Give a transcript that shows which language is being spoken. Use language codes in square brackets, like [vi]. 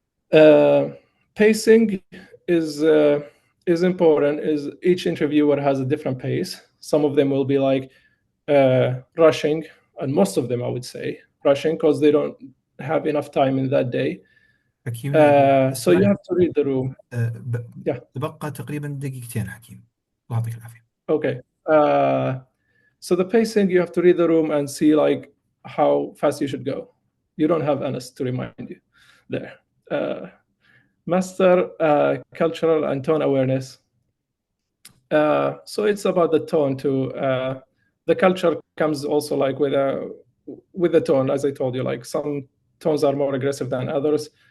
[en] Pacing is important. Is each interviewer has a different pace. Some of them will be like rushing, and most of them, I would say, rushing because they don't have enough time in that day. [ar] حكيم [en] So you have to read the room. Yeah. [ar] تبقى تقريبا دقيقتين حكيم. الله يعطيك العافية. [en] Okay. So the pacing, you have to read the room and see like how fast you should go. You don't have Anas to remind you there. Master cultural and tone awareness. So it's about the tone too. The culture comes also like with the tone, as I told you, like some tones are more aggressive than others.